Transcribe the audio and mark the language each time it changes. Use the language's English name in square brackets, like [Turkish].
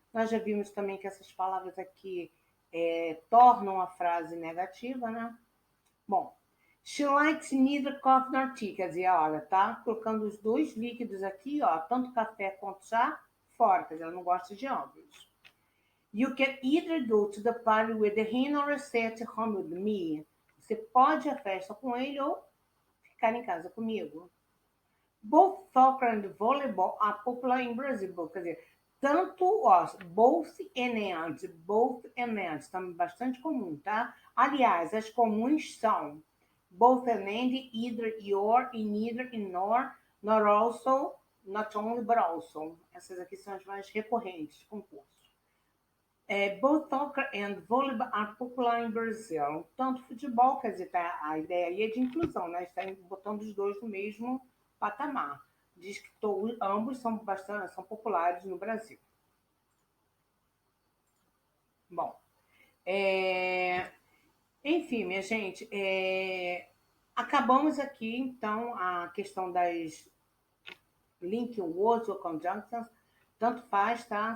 [Portuguese] Nós já vimos também que essas palavras aqui tornam a frase negativa, né? Bom, [English] she likes neither coffee nor tea, [Portuguese] quer dizer, olha, tá colocando os dois líquidos aqui, ó, tanto café quanto chá, fora, quer dizer, ela não gosta de ambos. [English] You can either go to the party with him or stay at home with me. [Portuguese] Você pode ir à festa com ele ou ficar em casa comigo. [English] Both soccer and volleyball are popular in Brazil. [Portuguese] Quer dizer, tanto, ó, [English] both and and, [Portuguese] também bastante comum, tá? Aliás, as comuns são [English] both and either, your, in neither, in nor also, not only, but also. [Portuguese] Essas aqui são as mais recorrentes, concursos. [English] Both soccer and volleyball are popular in Brazil. [Portuguese] Tanto futebol, quer dizer, tá, a ideia aí é de inclusão, né? Está botando os dois no mesmo patamar. Diz que ambos são populares no Brasil. Bom, enfim, minha gente, acabamos aqui, então, a questão das [English] link words [Portuguese] ou conjunctions. Tanto faz, tá?